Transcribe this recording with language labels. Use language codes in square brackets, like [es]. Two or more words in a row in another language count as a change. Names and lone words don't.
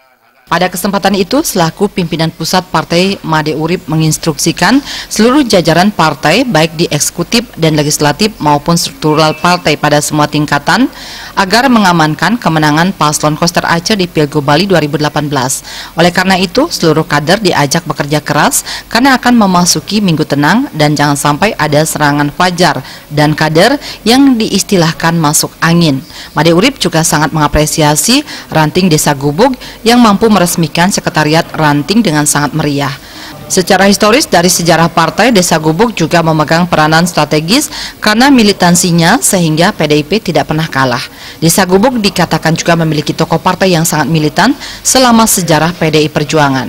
[id] Pada kesempatan itu, selaku pimpinan pusat partai, Made Urip menginstruksikan seluruh jajaran partai baik di eksekutif dan legislatif maupun struktural partai pada semua tingkatan agar mengamankan kemenangan paslon Koster Aceh di Pilgub Bali 2018. Oleh karena itu, seluruh kader diajak bekerja keras karena akan memasuki minggu tenang dan jangan sampai ada serangan fajar dan kader yang diistilahkan masuk angin. Made Urip juga sangat mengapresiasi Ranting Desa Gubuk yang mampu meresmikan Sekretariat Ranting dengan sangat meriah. Secara historis dari sejarah partai, Desa Gubuk juga memegang peranan strategis karena militansinya sehingga PDIP tidak pernah kalah. Desa Gubuk dikatakan juga memiliki tokoh partai yang sangat militan selama sejarah PDI Perjuangan.